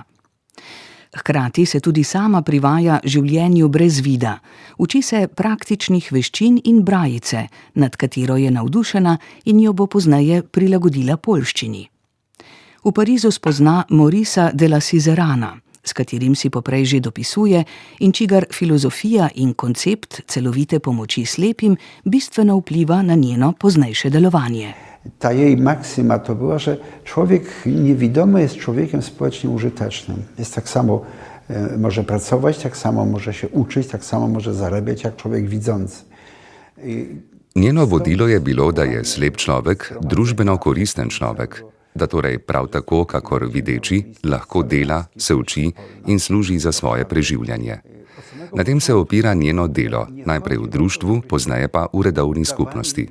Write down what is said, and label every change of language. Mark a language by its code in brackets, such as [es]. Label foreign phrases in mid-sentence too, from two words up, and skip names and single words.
[sl] Hkrati se tudi sama privaja življenju brez vida, uči se praktičnih veščin in brajice, nad katero je navdušena in jo bo pozneje prilagodila poljščini. V Parizu spozna Maurica de la Siserana, s katerim si poprej že dopisuje in čigar filozofija in koncept celovite pomoči slepim bistveno vpliva na njeno poznejše delovanje. [pl] Ta jej maksyma to była, że człowiek niewidomy jest człowiekiem społecznie użytecznym. Jest tak samo, może pracować, tak samo może się uczyć, tak samo może zarabiać jak człowiek widzący. [sl] Njeno vodilo je bilo, da je slep človek družbeno koristen človek, da torej prav tako, kakor videči, lahko dela, se uči in služi za svoje preživljanje. Na tem se opira njeno delo, najprej v društvu, pozneje pa v redovni skupnosti.